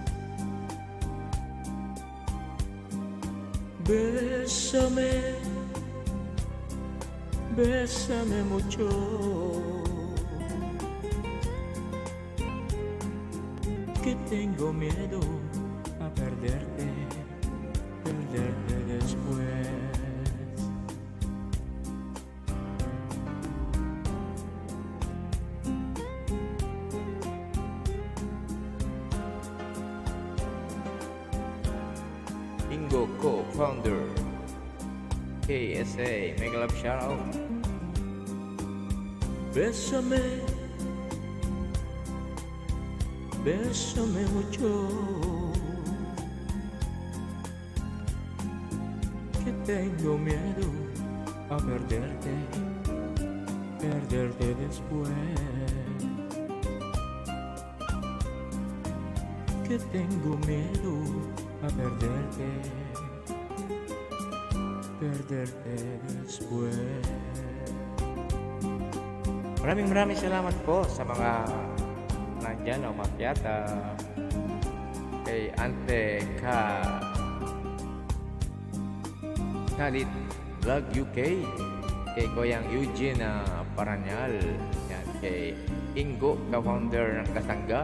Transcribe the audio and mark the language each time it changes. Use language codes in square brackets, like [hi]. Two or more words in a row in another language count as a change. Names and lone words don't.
[es] Bésame, bésame mucho, que tengo miedo a perderte, perderte después. [en] Ingo, co-founder, KSA, mega love shoutout. [es] Bésame, bésame mucho, que tengo miedo a perderte, perderte después. Que tengo miedo a perderte, perderte después. [tl] Maraming salamat po sa mga nandyan o makyata. Kay Ante Khalid Vlog UK, kay Koyang Eugene Paranyal, yan, kay Ingo, ka-founder ng Kasangga.